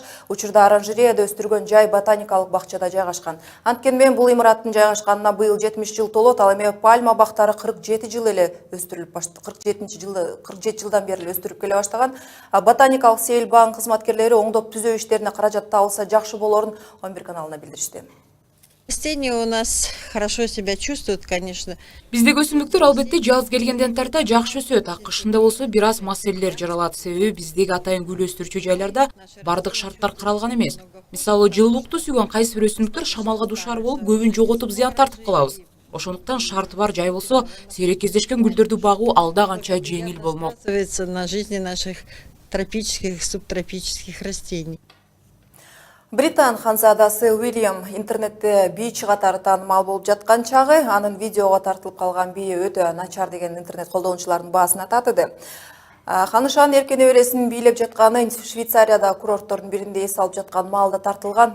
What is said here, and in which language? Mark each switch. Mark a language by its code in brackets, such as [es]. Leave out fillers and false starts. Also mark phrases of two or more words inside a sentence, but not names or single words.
[ky] Учурда оранжереяда өстүргөн жай ботаникалык бакчада жайгашкан. Анткени бул имараттын жайгашканына быйыл 70 жыл толот. Ал эми пальма бактары 47 жыл эле өстүрүлүп баштады. 47 жылдан бери эле өстүрүп келе баштаган. Ботаникалык сейил багын кызматкерлери оңдоп түзөө иштерине каражат табылса жакшы болорун 11 каналына билдиришти. [ru] Растения у нас хорошо себя чувствуют, конечно. [ky] Биздеги өсүмдүктөр албетте жаз келгенден тарта жакшы өсөт. Акышында болсо бир аз маселелер жаралат. Себеби биздеги атайын гүл өстүрүүчү жайларда бардык шарттар каралган эмес. Мисалы, жылуулукту сүйгөн кайсы бир өсүмдүктөр шамалга дуушар болуп, көбүн жоготуп зыян тартып калабыз. Ошондуктан шарты бар жай болсо, сейрек кездешкен гүлдөрдү багуу алда канча жеңил болмок. [ru] На жизни наших тропических, субтропических растений. [ky] Британ ханзадасы Уильям интернетте бийчи катары таанымал болуп жаткан чагы анын видеого тартылып калган бийи өтө начар деген интернет колдонуучулардын баасына татыды. Ханышанын эркен небересин бийлеп жатканы Швейцарияда курорттордун биринде эс алып жаткан маалда тартылган.